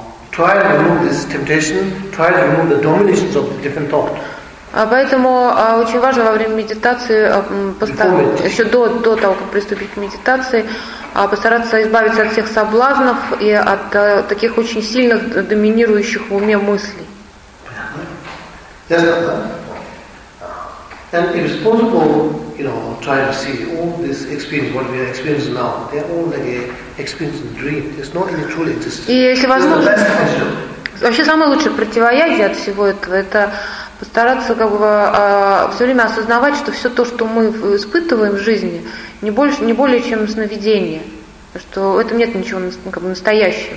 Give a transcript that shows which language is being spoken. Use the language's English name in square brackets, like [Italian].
[English] Try to remove this temptation, try to remove the dominations of the different thought. [Russian] Поэтому очень важно во время медитации постараться еще до того, как приступить к медитации, постараться избавиться от всех соблазнов и от таких очень сильных доминирующих в уме мыслей. Понятно? [English] Yes, and if it's possible, try to see all this experience, what we are experiencing now, they're all like a experience and dream. There's not any truly existence. [Russian] Вообще, самое лучшее противоядие от всего этого – это постараться все время осознавать, что все то, что мы испытываем в жизни, не более чем сновидение, что в этом нет ничего настоящего.